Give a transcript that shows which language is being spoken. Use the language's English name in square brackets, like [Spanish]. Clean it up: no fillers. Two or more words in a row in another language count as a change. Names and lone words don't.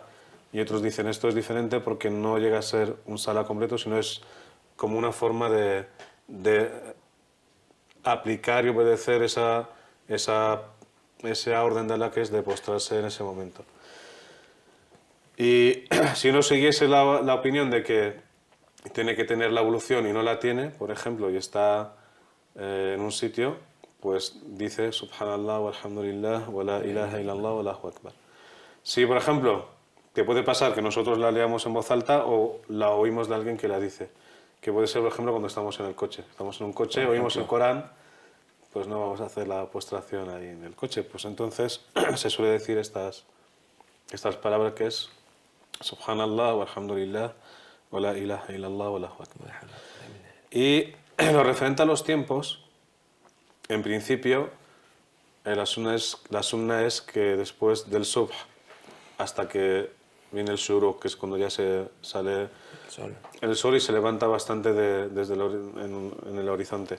[Spanish] Y otros dicen, esto es diferente porque no llega a ser un Salah completo, sino es como una forma de aplicar y obedecer esa orden de Allah, que es de postrarse en ese momento. Y si uno siguiese la opinión de que tiene que tener la ablución y no la tiene, por ejemplo, y está en un sitio, pues dice [Arabic] سبحان الله، والحمد لله، ولا إله إلا الله، والله أكبر. [Spanish] Si, por ejemplo, te puede pasar que nosotros la leamos en voz alta o la oímos de alguien que la dice, que puede ser, por ejemplo, cuando estamos en el coche. Estamos en un coche, oímos el Corán, pues no vamos a hacer la postración ahí en el coche. Pues entonces se suele decir estas palabras, que es [Arabic] سبحان الله، والحمد لله، ولا إله إلا الله، والله أكبر. [Spanish] Y lo referente a los tiempos, en principio, la sunna es que después del subh hasta que viene el shuruk, que es cuando ya se sale el sol y se levanta bastante en el horizonte.